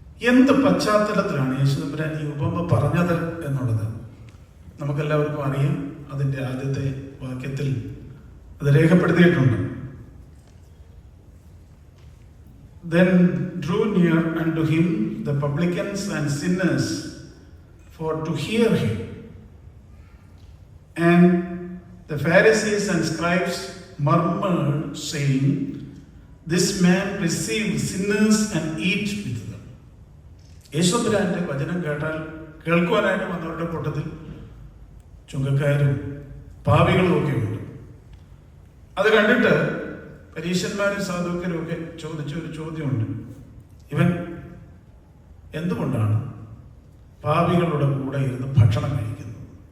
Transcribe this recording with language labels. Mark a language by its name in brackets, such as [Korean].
[Malayalam] എന്ത് പശ്ചാത്തലത്തിലാണ് യേശുദമ്പുരാൻ ഈ ഉപമ പറഞ്ഞത് എന്നുള്ളത് നമുക്കെല്ലാവർക്കും അറിയാം. അതിൻ്റെ ആദ്യത്തെ വാക്യത്തിൽ അത് രേഖപ്പെടുത്തിയിട്ടുണ്ട്. [English] Then drew near unto him the publicans and sinners for to hear him. And the Pharisees and scribes murmured, saying, This man receives sinners and eats with them. [Malayalam] യേശുദമ്പുരാന്റെ വചനം കേൾക്കുവാനായിട്ട് വന്നവരുടെ കൂട്ടത്തിൽ ചുങ്കക്കാരും പാപികളും ഒക്കെ ഉണ്ട്. അത് കണ്ടിട്ട് പരീശന്മാരും സാധുക്കരും ഒക്കെ ചോദിച്ച ഒരു ചോദ്യമുണ്ട്. ഇവൻ എന്തുകൊണ്ടാണ് പാപികളുടെ കൂടെ ഇരുന്ന് ഭക്ഷണം കഴിക്കുന്നത്?